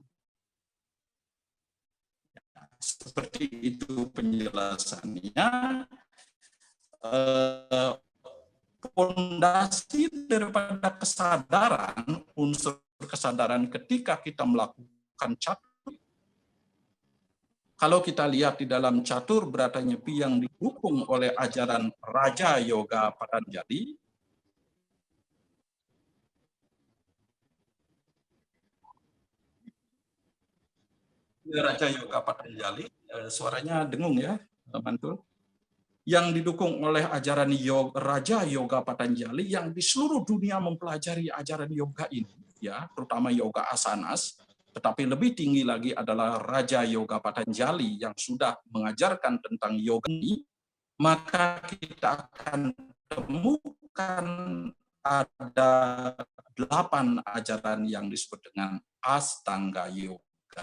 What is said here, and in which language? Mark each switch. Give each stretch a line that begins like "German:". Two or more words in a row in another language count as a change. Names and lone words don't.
Indonesian: Ya, seperti itu penjelasannya. Fondasi daripada kesadaran, unsur kesadaran ketika kita melakukan catur. Kalau kita lihat di dalam catur berata nyepi yang didukung oleh ajaran Raja Yoga Patanjali, Raja Yoga Patanjali, suaranya dengung ya, mantul. Yang didukung oleh ajaran Raja Yoga Patanjali yang di seluruh dunia mempelajari ajaran yoga ini, ya, terutama yoga asanas, tetapi lebih tinggi lagi adalah Raja Yoga Patanjali yang sudah mengajarkan tentang yoga ini, maka kita akan temukan ada 8 ajaran yang disebut dengan Astanga Yoga.